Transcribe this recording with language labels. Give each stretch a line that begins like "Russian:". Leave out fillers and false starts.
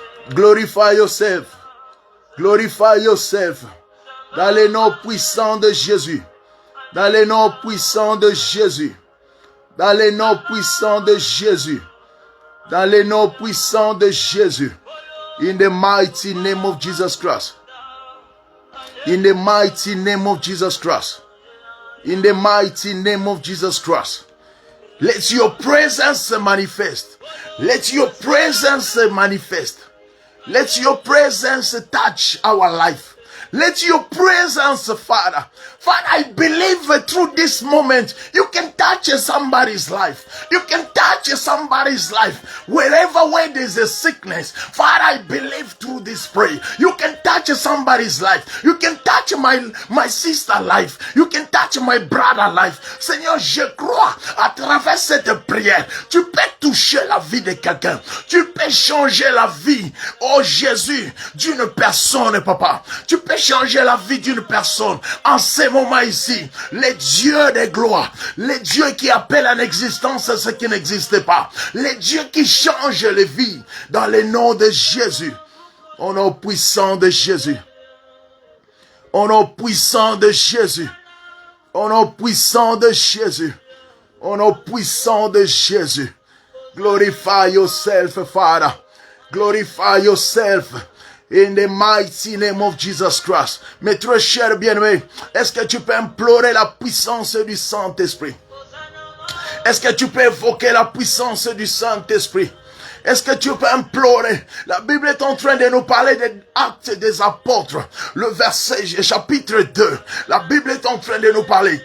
English: Glorify yourself. Glorify yourself.
French: Dans le nom puissant de Jésus. Dans le nom puissant de Jésus. Dans le nom puissant de Jésus. Dans le nom puissant de Jésus.
English: In the mighty name of Jesus Christ. In the mighty name of Jesus Christ. In the mighty name of Jesus Christ. Let your presence manifest. Let your presence manifest. Let your presence touch our life. Let your presence, Father. Father, I believe through this moment, you can touch somebody's life. You can touch somebody's life. Wherever where there's a sickness, Father, I believe through this prayer. You can touch somebody's life. You can touch my sister's life. You can touch my brother's life.
French: Seigneur, je crois à travers cette prière, tu peux toucher la vie de quelqu'un. Tu peux changer la vie, oh Jésus, d'une personne, Papa. Tu peux changer la vie d'une personne en ce moment ici. Les dieux de gloire, les dieux qui appellent en existence ce qui n'existe pas, les dieux qui changent les vies dans le nom de Jésus. Au nom puissant de Jésus. Au nom puissant de Jésus. Au nom puissant de Jésus. Au nom puissant de Jésus.
English: Glorify yourself, Father. Glorify yourself. In the mighty name of Jesus Christ.
French: Mes très chers bien-aimés, est-ce que tu peux implorer la puissance du Saint-Esprit? Est-ce que tu peux évoquer la puissance du Saint-Esprit? Est-ce que tu peux implorer? La Bible est en train de nous parler des actes des apôtres. Le verset, chapitre 2. La Bible est en train de nous parler.